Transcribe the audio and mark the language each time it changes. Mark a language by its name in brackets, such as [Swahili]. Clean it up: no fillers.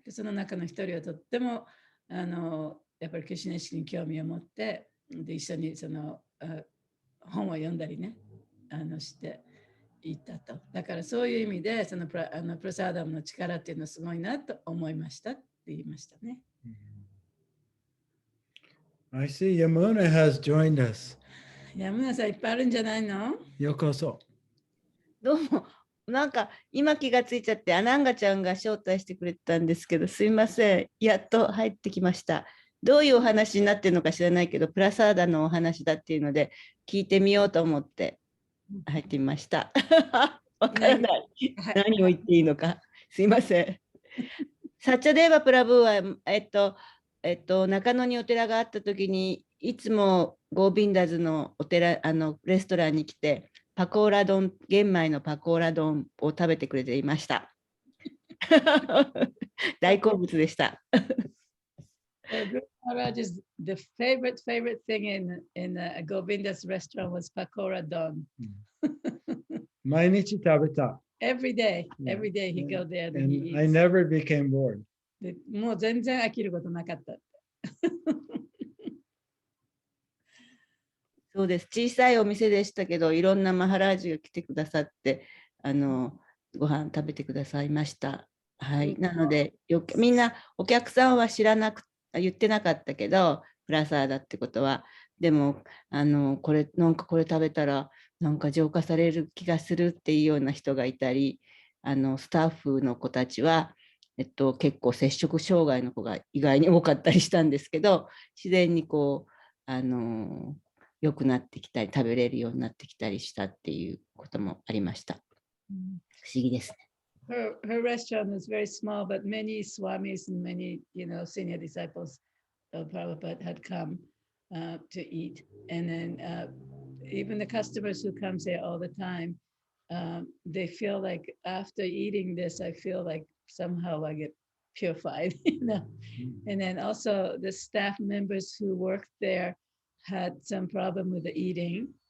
[Japanese] でその中の一人はとってもやっぱりクリシュナ意識に興味を持ってで一緒にその本を読んだりねして言ったと。だからそういう意味で、そのプラサーダムの力っていうのはすごいなと思いましたって言いましたね。 [English] I see Yamuna has joined us. [Japanese] 山村さんいっぱいあるんじゃないの？ようこそ。どうも、なんか今気がついちゃって、アナンガちゃんが招待してくれたんですけど、すいません、やっと入ってきました。どういうお話になってるのか知らないけど、プラサーダのお話だっていうので、聞いてみようと思って入ってみました。わからない。何を言っていいのか。すいません。サッチャデーバプラブーは、中野にお寺があったときに、いつもゴービンダズのお寺、レストランに来て、パコーラ丼、玄米のパコーラ丼を食べてくれていました。大好物でした。 [English] Guru Maharaj is the favorite thing in Govinda's restaurant was pakora don. [Japanese] 毎日食べた。 [English] Every day he go there and he And I eats. never became bored. [Japanese] でもう全然飽きることなかった。そうです。小さいお店でしたけど、いろんなマハラージが来てくださって、ご飯食べてくださいました。はい。なので、みんなお客さんは言ってなかったけど、プラサーだってことは。でも、なんかこれ食べたら、なんか浄化される気がするっていうような人がいたり、スタッフの子たちは、結構摂食障害の子が意外に多かったりしたんですけど、自然にこう、良くなってきたり、食べれるようになってきたりしたっていうこともありました。不思議ですね。 [English] Her restaurant is very small, but many swamis and many, senior disciples of Prabhupada had come to eat. And then even the customers who come there all the time, they feel like after eating this, I feel like somehow I get purified, And then also the staff members who worked there had some problem with the eating.